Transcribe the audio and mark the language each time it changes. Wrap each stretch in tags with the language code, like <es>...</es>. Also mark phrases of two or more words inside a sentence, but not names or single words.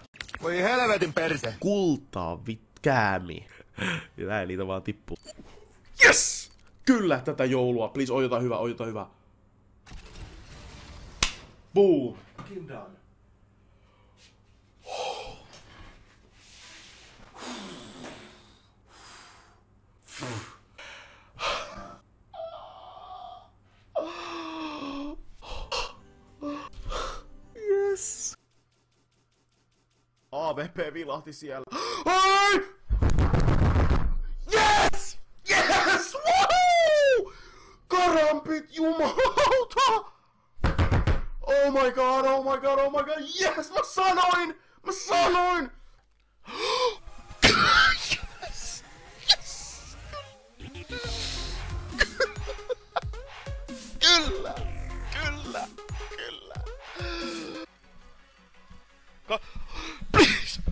<fi>Voi helvetin perse. Kultaa käämi. Ja näin niitä vaan tippuu. Yes! Kyllä, tätä joulua. Please, oi jotain hyvä.</fi> <en>Boom. Fucking done. Yes!</en> <fi>AVP vilahti siellä. Ai!</fi> <en>Yes! Yes! Woohoo!</en> <fi>Karampit jumalauta!</fi> <en>Oh my god! Yes!</en> <fi>Mä sanoin! Yes! Kyllä!</fi> <en>Please!</en>